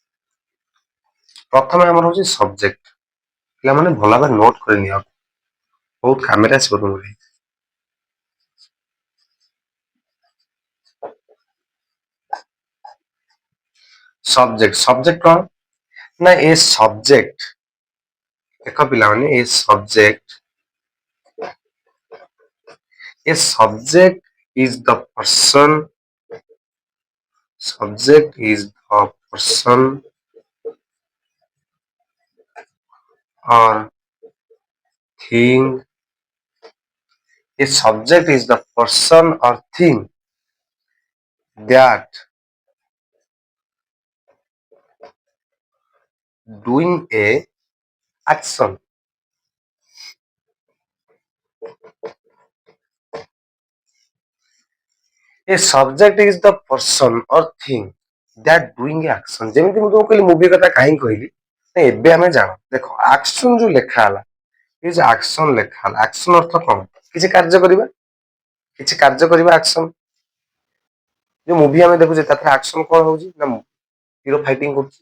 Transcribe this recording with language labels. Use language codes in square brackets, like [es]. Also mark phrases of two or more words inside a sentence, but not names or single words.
[or] ପ୍ରଥମେ ଆମର ହଉଛି ସବଜେକ୍ଟ। ପିଲାମାନେ ଭଲ ଭାବରେ ନୋଟ କରିନିଅ। ବହୁତ କାମରେ ଆସିବ ତୁମର। ସବଜେକ୍ଟ କଣ ନା ଏ ସବଜେକ୍ଟ, ଦେଖ ପିଲାମାନେ [en] subject is the person or thing. A subject is the person or thing that doing a action. A subject is the person or thing that doing a action. [or] ଯେମିତି ମୁଁ ତୁମକୁ କହିଲି ମୁଭି କଥା କାହିଁକି କହିଲି, ଏବେ ଆମେ ଜାଣ ଦେଖ ଆକ୍ସନ ଯୋଉ ଲେଖା ହେଲା, ଏ ଯୋଉ ଆକ୍ସନ ଲେଖା ହେଲା, ଆକ୍ସନ ଅର୍ଥ କଣ? କିଛି କାର୍ଯ୍ୟ କରିବା ଆକ୍ସନ। ଯୋଉ ମୁଭି ଆମେ ଦେଖୁଛେ ତାଥିରେ ଆକ୍ସନ କଣ ହଉଛି ନା ହିରୋ ଫାଇଟିଂ କରୁଛି।